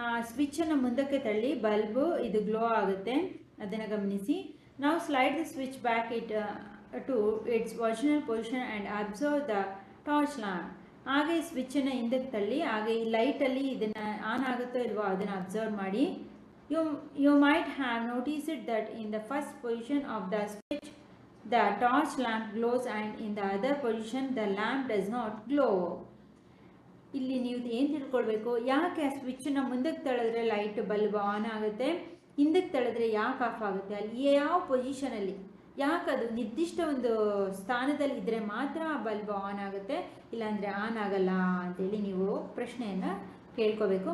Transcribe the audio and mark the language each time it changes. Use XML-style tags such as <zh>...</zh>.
<kn>ಸ್ವಿಚ್ಚನ್ನು ಮುಂದಕ್ಕೆ ತಳ್ಳಿ ಬಲ್ಬು ಇದು ಗ್ಲೋ ಆಗುತ್ತೆ, ಅದನ್ನು ಗಮನಿಸಿ. ನಾವು</kn> <en>Slide the switch back to its original position and observe the torch lamp.</en> <kn>ಹಾಗೆ ಸ್ವಿಚ್ಚನ್ನು ಹಿಂದಕ್ಕೆ ತಳ್ಳಿ ಹಾಗೆ ಈ ಲೈಟಲ್ಲಿ ಇದನ್ನು ಆನ್ ಆಗುತ್ತೋ ಇಲ್ವೋ ಅದನ್ನು ಅಬ್ಸರ್ವ್ ಮಾಡಿ.</kn> <en>You might have noticed that in the first position of the switch the torch lamp glows and in the other position the lamp does not glow.</en> <kn>ಇಲ್ಲಿ ನೀವು ಏನು ತಿಳ್ಕೊಳ್ಬೇಕು, ಯಾಕೆ ಆ ಸ್ವಿಚ್ಚನ್ನು ಮುಂದಕ್ಕೆ ತಳೆದ್ರೆ ಲೈಟ್ ಬಲ್ಬ್ ಆನ್ ಆಗುತ್ತೆ, ಹಿಂದಕ್ಕೆ ತಳೆದ್ರೆ ಯಾಕೆ ಆಫ್ ಆಗುತ್ತೆ, ಅಲ್ಲಿ ಯಾವ ಪೊಸಿಷನಲ್ಲಿ, ಯಾಕೆ ಅದು ನಿರ್ದಿಷ್ಟ ಒಂದು ಸ್ಥಾನದಲ್ಲಿ ಇದ್ದರೆ ಮಾತ್ರ ಆ ಬಲ್ಬ್ ಆನ್ ಆಗುತ್ತೆ, ಇಲ್ಲಾಂದರೆ ಆನ್ ಆಗಲ್ಲ ಅಂತೇಳಿ ನೀವು ಪ್ರಶ್ನೆಯನ್ನು ಕೇಳ್ಕೋಬೇಕು.</kn>